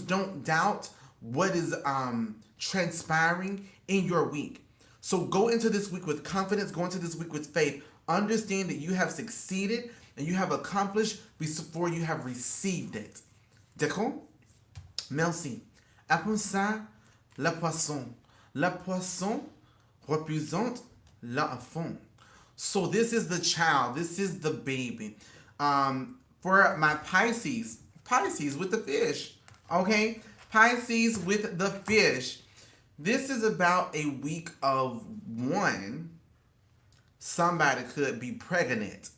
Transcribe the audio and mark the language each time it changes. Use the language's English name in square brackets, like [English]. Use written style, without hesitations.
[English] Don't doubt what is transpiring in your week. So go into this week with confidence. Go into this week with faith. Understand that you have succeeded and you have accomplished before you have received it. [French] D'accord? Merci. Après ça, la poisson. La poisson représente l'enfant. [English] So this is the child. This is the baby. For my Pisces with the fish. Okay? Pisces with the fish. This is about a week of one. Somebody could be pregnant.